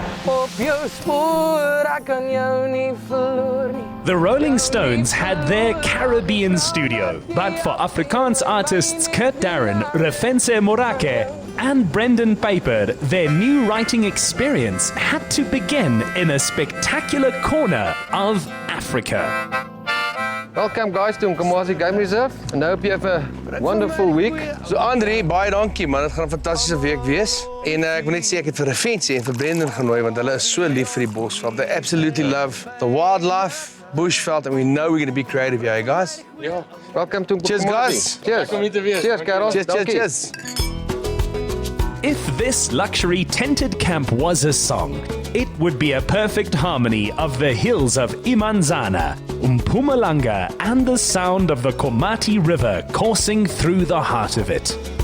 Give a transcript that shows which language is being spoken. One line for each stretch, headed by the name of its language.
Afrikaans: Op jou spoor, ek kan jou nie verloor nie.
English: The Rolling Stones had their Caribbean studio, but for Afrikaans artists Kurt Darren, Refentse Morake and Brendan Peyper, their new writing experience had to begin in a spectacular corner of Africa. Welcome guys to Himkumazi Game Reserve and I hope you have a wonderful week.
Afrikaans: So Andre, baie dankie man, dit gaan 'n fantastiese week wees. En ek wil net sê ek het vir Refentse en vir Brendan genooi want hulle is so lief vir die Bosveld.
English: They absolutely love the wildlife, bushveld, and we know we're going to be creative here, guys. Ja. Welcome to Himkumazi. Cheers guys. Cheers. Cheers, Karoo. Cheers. If this luxury tented camp was a song, it would be a perfect harmony of the hills of Imanzana, Mpumalanga, and the sound of the Komati River coursing through the heart of it.